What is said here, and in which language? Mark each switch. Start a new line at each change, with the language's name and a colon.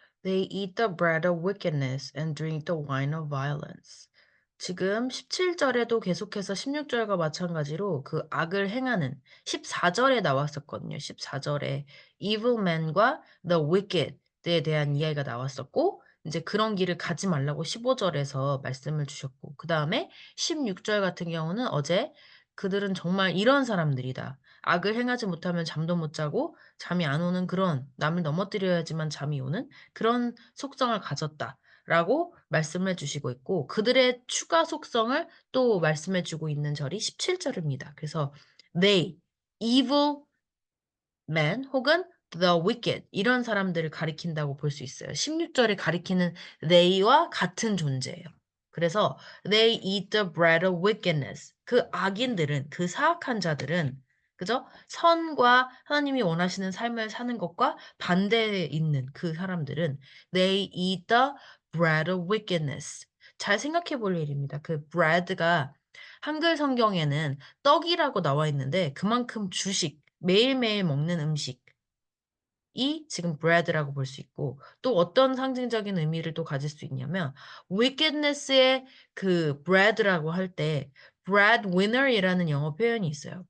English: They eat the bread of wickedness and drink the wine of violence.
Korean: 지금 17절에도 계속해서 16절과 마찬가지로 그 악을 행하는 14절에 나왔었거든요. 14절에 evil man과 the wicked에 대한 이야기가 나왔었고 이제 그런 길을 가지 말라고 15절에서 말씀을 주셨고 그 다음에 16절 같은 경우는 어제 그들은 정말 이런 사람들이다. 악을 행하지 못하면 잠도 못 자고 잠이 안 오는 그런 남을 넘어뜨려야지만 잠이 오는 그런 속성을 가졌다라고 말씀해 주시고 있고 그들의 추가 속성을 또 말씀해 주고 있는 절이 17절입니다. 그래서 they, evil man 혹은 the wicked 이런 사람들을 가리킨다고 볼 수 있어요. 16절에 가리키는 they와 같은 존재예요. 그래서
English: they eat the bread of wickedness.
Korean: 그 악인들은 그 사악한 자들은 그죠? 선과 하나님이 원하시는 삶을 사는 것과 반대에 있는 그 사람들은
English: they eat the bread of wickedness.
Korean: 잘 생각해 볼 일입니다. 그 bread가 한글 성경에는 떡이라고 나와 있는데 그만큼 주식, 매일매일 먹는 음식이 지금 bread라고 볼 수 있고 또 어떤 상징적인 의미를 또 가질 수 있냐면 wickedness의 그 bread라고 할 때 breadwinner이라는 영어 표현이 있어요.